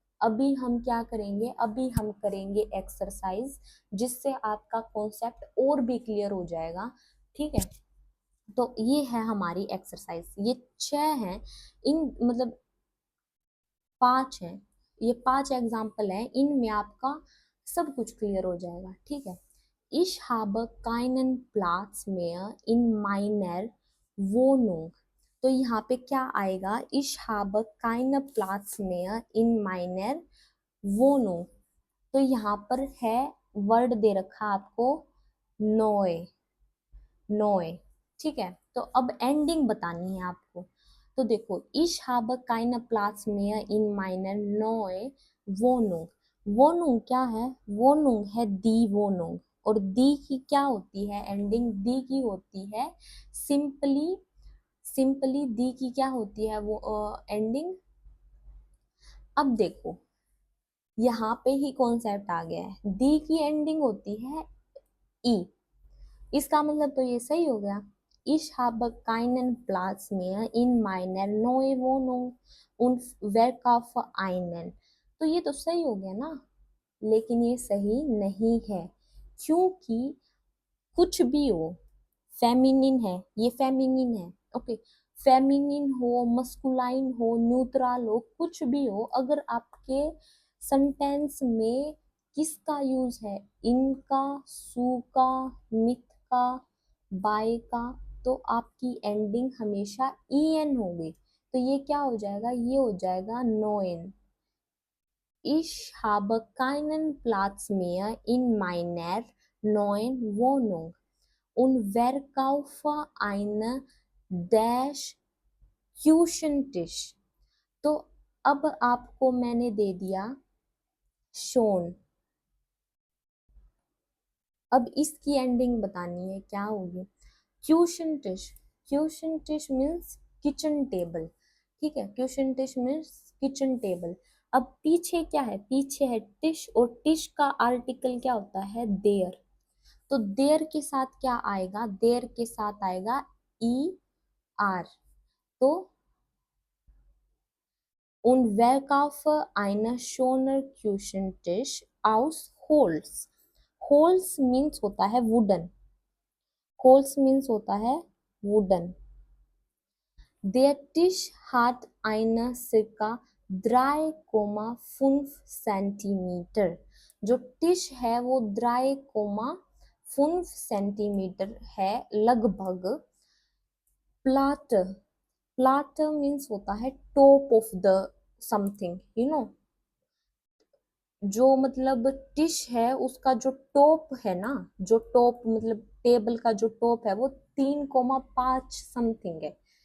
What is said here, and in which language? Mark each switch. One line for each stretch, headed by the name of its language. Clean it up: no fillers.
Hindi: अभी हम क्या करेंगे, अभी हम करेंगे एक्सरसाइज जिससे आपका कॉन्सेप्ट और भी क्लियर हो जाएगा। ठीक है, तो ये है हमारी एक्सरसाइज। ये 6 हैं, इन मतलब 5 हैं, ये 5 एग्जाम्पल हैं, इनमें आपका सब कुछ क्लियर हो जाएगा। ठीक है,
German: Ich habe keinen Platz mehr in meiner Wohnung।
Hindi: तो यहाँ पे क्या आएगा,
German: Ich habe keinen Platz mehr in meiner Wohnung।
Hindi: तो यहाँ पर है, वर्ड दे रखा आपको नोए, नोए। ठीक है, तो अब एंडिंग बतानी है आपको। तो देखो,
German: ich habe keine Platz mehr in meiner neue Wohnung।
Hindi: Wohnung क्या है, Wohnung है दी Wohnung, और दी की क्या होती है एंडिंग, दी की होती है सिंपली। सिंपली दी की क्या होती है वो एंडिंग। अब देखो, यहाँ पे ही कॉन्सेप्ट आ गया है, दी की एंडिंग होती है ई। इसका मतलब तो ये सही हो गया,
German: Ich habe keinen Platz mehr in meiner neuen Wohnung und verkaufe einen।
Hindi: तो ये तो सही हो गया ना, लेकिन ये सही नहीं है, क्योंकि कुछ भी हो, फेमिनिन है, ये फेमिनिन है, ओके, फेमिनिन हो, मस्कुलाइन हो, न्यूट्रल हो, कुछ भी हो, अगर आपके सेंटेंस में किसका यूज है, इनका, सू का, मिथ का, बाय का, तो आपकी एंडिंग हमेशा en होगी। तो ये क्या हो जाएगा, ये हो जाएगा नोएन।
German: Ich habe keinen Platz mehr in meiner neuen Wohnung und verkaufe einen डैश Küchentisch।
Hindi: तो अब आपको मैंने दे दिया शोन, अब इसकी एंडिंग बतानी है, क्या होगी, Küchentisch। Küchentisch means kitchen table. ठीक है, Küchentisch मीन्स किचन टेबल। अब पीछे क्या है, पीछे है टिश, और टिश का आर्टिकल क्या होता है, देयर। तो देयर के साथ क्या आएगा, देयर के साथ आएगा er।
German: तो und verkaufe eine schöne Küchentisch aus Holz।
Hindi: Holes means होता है वुडन, होल्स मीन्स होता है wooden.
German: Der Tisch hat eine circa 3,5 सेंटीमीटर।
Hindi: जो टिश है वो 3,5 सेंटीमीटर है लगभग। प्लाट, प्लाट मीन्स होता है
English: top of the something, you know,
Hindi: जो मतलब टिश है उसका जो टॉप है ना, जो टॉप मतलब टेबल का जो टॉप है वो 3,5 समथिंग है।